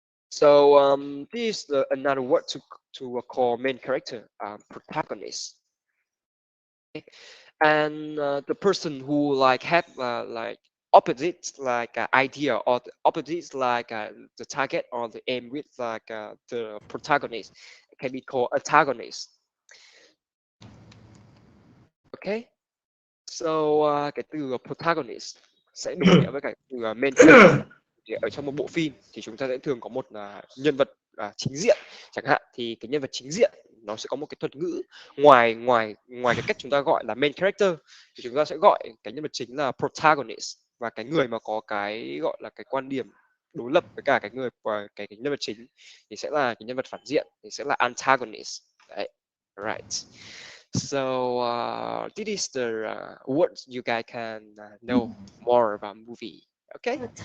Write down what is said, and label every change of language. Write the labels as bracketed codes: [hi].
[en] So this is another word to call main character, protagonist. Okay? And the person who like have like opposites like idea, or the opposites like the target or the aim with like the protagonist, it can be called antagonist. [vi] Okay, so cái từ protagonist sẽ đồng nghĩa với cái từ main character. Thì ở trong một bộ phim thì chúng ta sẽ thường có một nhân vật chính diện chẳng hạn, thì cái nhân vật chính diện nó sẽ có một cái thuật ngữ ngoài cái cách chúng ta gọi là main character, thì chúng ta sẽ gọi cái nhân vật chính là protagonist, và cái người mà có cái gọi là cái quan điểm đối lập với cả cái người và cái nhân vật chính thì sẽ là cái nhân vật phản diện, thì sẽ là antagonist. Đấy. Right. [en] So this is the words you guys can know more about movie. Okay.